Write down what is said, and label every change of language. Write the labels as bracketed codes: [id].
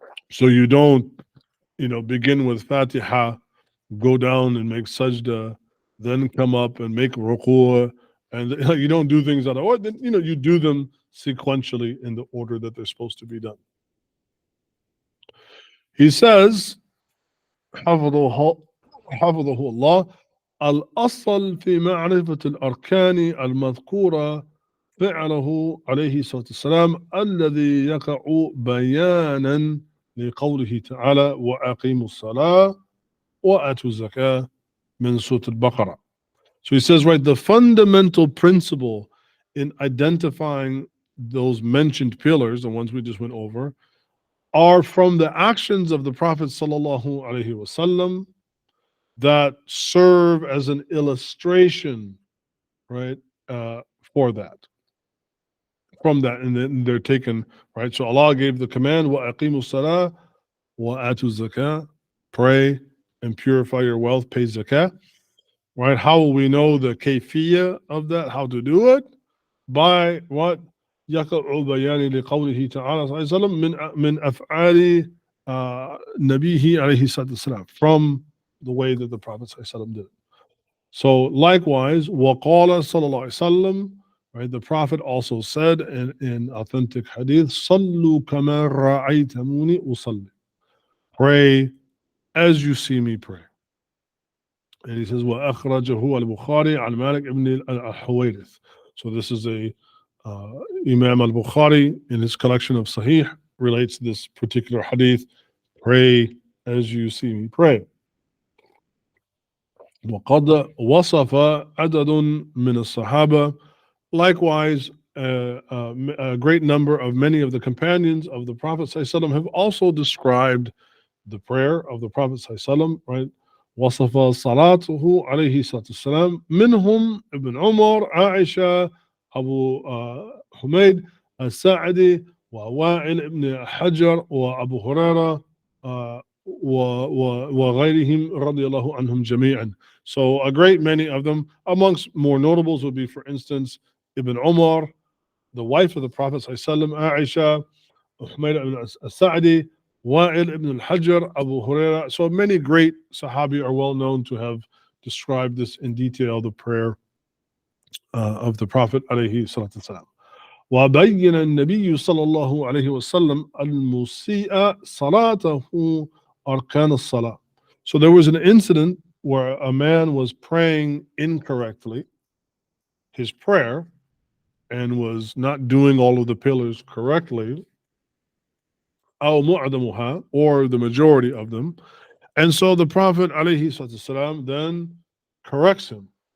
[en] So you don't, begin with Fatiha, go down and make sajda, then come up and make ruku', and you don't do things out of order. You do them sequentially in the order that they're supposed to be done. He says, [ar] حفظه الله الأصل في معرفة الأركان المذكورة فعله عليه الصلاة والسلام الذي يقع بيانا لقوله تعالى وأقيموا الصلاة وآتوا الزكاة من سورة البقرة. [en] So he says, right, the fundamental principle in identifying those mentioned pillars, the ones we just went over, are from the actions of the Prophet sallallahu alaihi wasallam that serve as an illustration, right, for that. From that, and then they're taken, right? So Allah gave the command, [ar] wa aqimu salah wa atu zakah, [en] pray and purify your wealth, pay zakah. Right? How will we know the kayfiyya of that? How to do it? By what? [ar] يقع بيان لقوله تعالى صلى الله عليه وسلم من أفعال نبيه عليه الصلاة والسلام, [en] from the way that the Prophet [ar] صلى الله عليه وسلم [en] did it. So likewise, [ar] وقال صلى الله عليه وسلم, right? [en] The Prophet also said in authentic hadith, [ar] صلوا كما رأيتموني أصلي. [en] Pray as you see me pray. And he says, [ar] وأخرجه البخاري عن مالك ابن الحويرث. [en] So this is Imam al-Bukhari in his collection of Sahih relates this particular hadith, pray as you see me pray. [ar] وقد وصف عدد من الصحابة, [en] likewise a great number of many of the companions of the Prophet ﷺ have also described the prayer of the Prophet ﷺ, right? [ar] وصف صلاته عليه الصلاة والسلام منهم ابن عمر عائشة أبو حميد الساعدي ووائل ابن حجر وأبو هريرة وغيرهم رضي الله عنهم جميعا. [en] So a great many of them, amongst more notables would be, for instance, Ibn Umar, the wife of the Prophet ﷺ, Aisha, Humayd ibn al-Sa'di, Wa'il ibn al-Hajr, Abu Huraira. So many great Sahabi are well known to have described this in detail, the prayer of the Prophet alayhi salatu wasalam. [ar] وبين النبي صلى الله عليه وسلم المسيء صلاته أركان الصلاة. [en] So there was an incident where a man was praying incorrectly, his prayer, and was not doing all of the pillars correctly. [ar] أو معظمها, [en] or the majority of them. And so the Prophet ﷺ then corrects him.